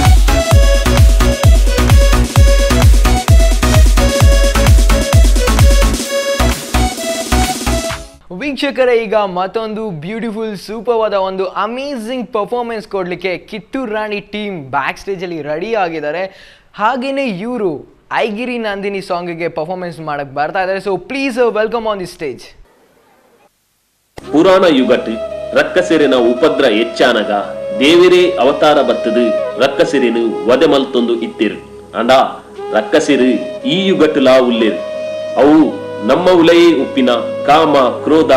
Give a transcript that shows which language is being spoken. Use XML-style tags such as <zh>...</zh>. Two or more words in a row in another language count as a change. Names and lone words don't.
<kn>ವೀಕ್ಷಕರೇ, ಈಗ ಮತ್ತೊಂದು ಬ್ಯೂಟಿಫುಲ್ ಸೂಪರ್ವಾದ ಒಂದು</kn> <en>amazing performance</en> <kn>ಕೊಡಲಿಕ್ಕೆ ಕಿತ್ತೂರು ರಾಣಿ ಟೀಮ್ ಬ್ಯಾಕ್ ಸ್ಟೇಜಲ್ಲಿ ರೆಡಿ ಆಗಿದ್ದಾರೆ. ಹಾಗೆಯೇ ಇವರು ಐಗಿರಿ ನಂದಿನಿ ಸಾಂಗಿಗೆ ಪರ್ಫಾರ್ಮೆನ್ಸ್ ಮಾಡಕ್ಕೆ ಬರ್ತಾ ಇದ್ದಾರೆ.</kn> <en>so please welcome on the stage.</en> <tcy>ಪುರಾಣ ಯುಗಟ್ ರಕ್ಕಸಿರಿನ ಉಪದ್ರ ಹೆಚ್ಚಾನಗ ದೇವಿರೇ ಅವತಾರ ಬತ್ತದು ರಕ್ಕಸಿರಿನು ವದೆ ಮಲ್ತೊಂದು ಇತ್ತಿರು ಅಂಡ ರಕ್ಕಸಿರು ಈ ಯುಗಟ್ಟುಲಾ ಉಲ್ಲಿರು ಅವು ನಮ್ಮ ಉಲಯೇ ಉಪ್ಪಿನ ಕಾಮ ಕ್ರೋಧ</tcy>